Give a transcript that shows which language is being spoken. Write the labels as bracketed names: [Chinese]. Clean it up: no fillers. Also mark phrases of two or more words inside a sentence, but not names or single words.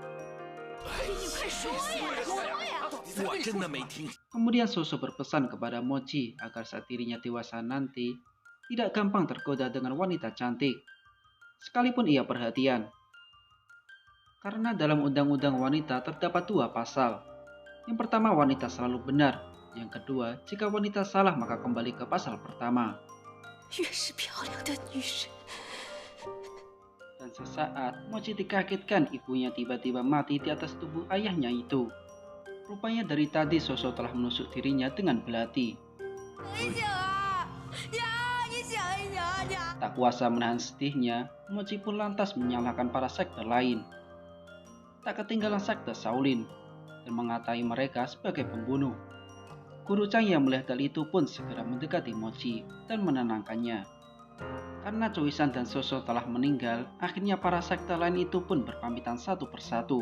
[Indonesian] Kemudian Soso berpesan kepada Mochi agar saat dirinya dewasa nanti tidak gampang tergoda dengan wanita cantik, sekalipun ia perhatian. Karena dalam undang-undang wanita terdapat 2 pasal. Yang pertama, wanita selalu benar. Yang kedua, jika wanita salah maka kembali ke pasal pertama. [Chinese] 越是漂亮的女人， [Indonesian] Dan sesaat, Mochi dikagetkan ibunya tiba-tiba mati di atas tubuh ayahnya itu. Rupanya dari tadi Soso telah menusuk dirinya dengan belati. [Chinese] 你醒啊！呀，你醒一醒啊你！ [Indonesian] Tak kuasa menahan sedihnya, Mochi pun lantas menyalahkan para sekte lain. Tak ketinggalan sekte Shaolin dan mengatai mereka sebagai pembunuh. Guru Chang yang melihat hal itu pun segera mendekati Mochi dan menenangkannya. Karena Choi-san dan Soso telah meninggal, akhirnya para sekte lain itu pun berpamitan satu persatu.